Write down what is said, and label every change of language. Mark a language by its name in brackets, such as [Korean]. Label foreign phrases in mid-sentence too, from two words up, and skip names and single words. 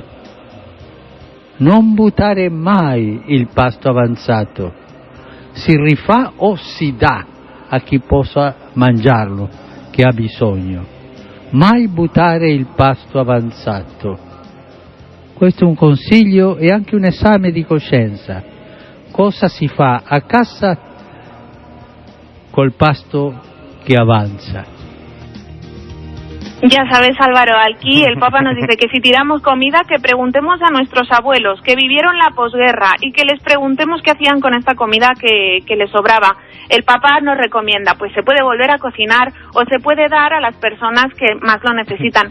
[Italian] Non buttare mai il pasto avanzato, si rifà o si dà a chi possa mangiarlo, che ha bisogno. Mai buttare il pasto avanzato. Questo è un consiglio e anche un esame di coscienza. Cosa si fa a casa col pasto che avanza? [Spanish] Ya sabes, Álvaro, aquí el Papa nos dice que si tiramos comida, que preguntemos a nuestros abuelos que vivieron la posguerra y que les preguntemos qué hacían con esta comida que les sobraba. El Papa nos recomienda, pues se puede volver a cocinar o se puede dar a las personas que más lo necesitan.